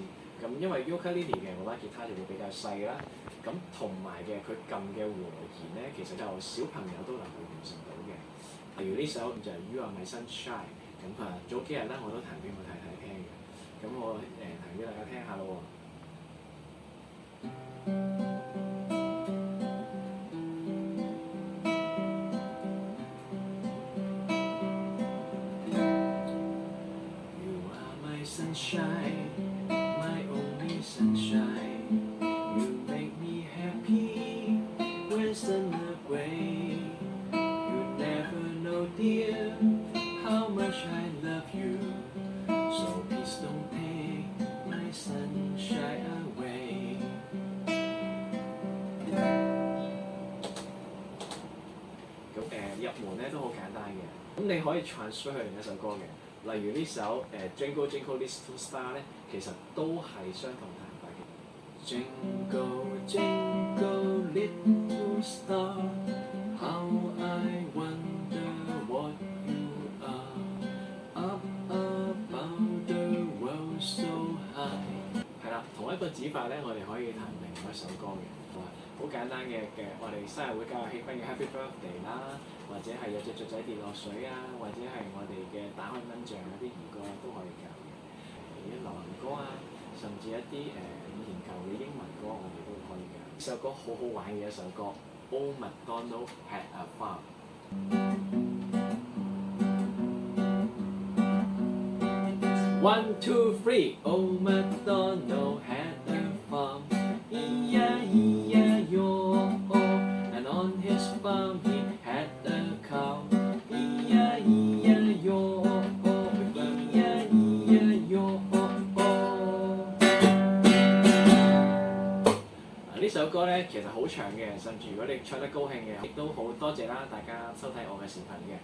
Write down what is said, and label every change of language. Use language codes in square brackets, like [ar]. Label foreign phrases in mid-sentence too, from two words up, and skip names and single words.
[yue] 咁因為 ukulele 嘅嗰把吉他就會比較細啦，咁同埋嘅佢撳嘅和弦咧，其實就小朋友都能夠完成到嘅。例如呢首就係 You Are My Sunshine，咁早幾日啦我都彈俾我太太聽嘅，咁我彈俾大家聽下咯喎。 [en] You are my sunshine, my only sunshine. You make me happy when sun away. You never know, dear, how much I love you. So please don't take my sunshine away. [yue] 咁入門咧都好簡單嘅，咁你可以 transfer 去另一首歌嘅。例如呢首 Jingle Jingle Little Star 咧，其實都係相同彈法嘅。 [en] Jingle Jingle Little Star, how I wonder what you are, up above the world so high。 [yue] 係啦，同一個指法咧，我哋可以彈另外一首歌嘅。好簡單嘅我哋生日會教氣氛嘅 Happy Birthday 啦，或者係有隻雀仔跌落水啊，或者係我哋嘅打開蚊帳嗰啲兒歌都可以教嘅。啲流行歌啊，甚至一啲以前舊嘅英文歌，我哋都可以教。呢首歌好好玩嘅一首歌 ，Old MacDonald Had a Farm。 [en] One, two, three, Old MacDonald had a farm. And on his farm he had a cow. [yue] 呢首歌咧其實好長嘅，甚至如果你唱得高興嘅，亦都好多謝啦大家收睇我嘅視頻嘅。